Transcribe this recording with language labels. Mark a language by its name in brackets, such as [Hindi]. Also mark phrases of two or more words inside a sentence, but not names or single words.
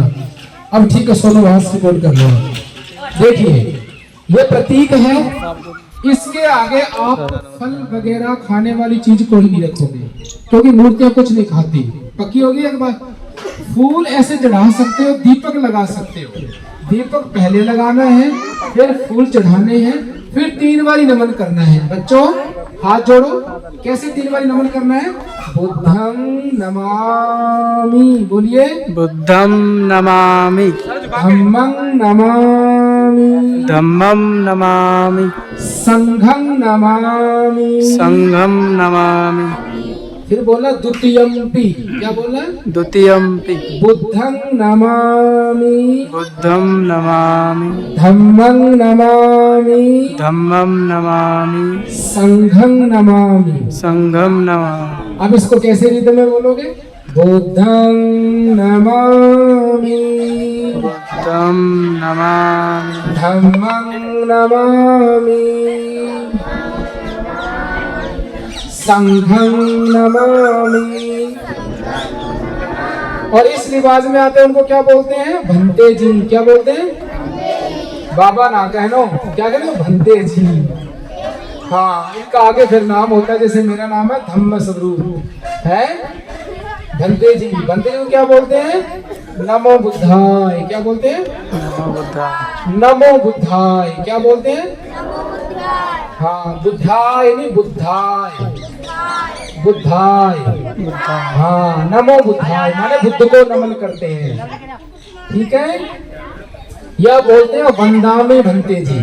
[Hindi] अब ठीक है, सोनो वहां से रिकॉर्ड कर लो। देखिए ये प्रतीक है, इसके आगे आप फल वगैरह खाने वाली चीज कोई नहीं रखोगे, क्योंकि मूर्तियां कुछ नहीं खाती। पक्की होगी एक बार। फूल ऐसे चढ़ा सकते हो, दीपक लगा सकते हो। दीपक पहले लगाना है, फिर फूल चढ़ाने हैं, फिर 3 बारी नमन करना है। बच्चों हाथ जोड़ो, कैसे 3 बारी नमन करना है। [Pali] बुद्धं नमामि, बोलिए। बुद्धं नमामि, धम्मं नमामि, धम्मं नमामि, संघं नमामि, संघं नमामि। [Hindi] फिर बोला द्वितीयम्पि, क्या बोला। [Pali] द्वितीयम्पि बुद्धं नमामि, बुद्धं नमामि, धम्मं नमामि, धम्मं नमामि, संघं नमामि। संघं नमामि। [Hindi] अब इसको कैसे रिदम में बोलोगे। [Pali] बुद्धं नमामि, बुद्धं नमामि, धम्मं नमामि, संघं नमामि। [Hindi] और इस रिवाज में आते हैं, उनको क्या बोलते हैं। भंते जी। क्या बोलते हैं। बाबा ना कहनो, क्या कहते हैं, भंते जी। हाँ, इनका आगे फिर नाम होता है, जैसे मेरा नाम है धम्म स्वरूप है, भंते जी। भंते जी को क्या बोलते हैं। [Pali] नमो बुद्धाय। [Hindi] क्या बोलते हैं। [Pali] नमो बुद्धाय, नमो बुद्धाय। [Hindi] क्या बोलते हैं। हाँ, बुद्धाय नहीं, बुद्धाय, बुद्धाय। हाँ, [Pali] नमो बुद्धाय [Hindi] माने बुद्ध को नमन करते हैं। ठीक है, यह बोलते हैं [Pali] वंदामे भंते [Hindi] जी।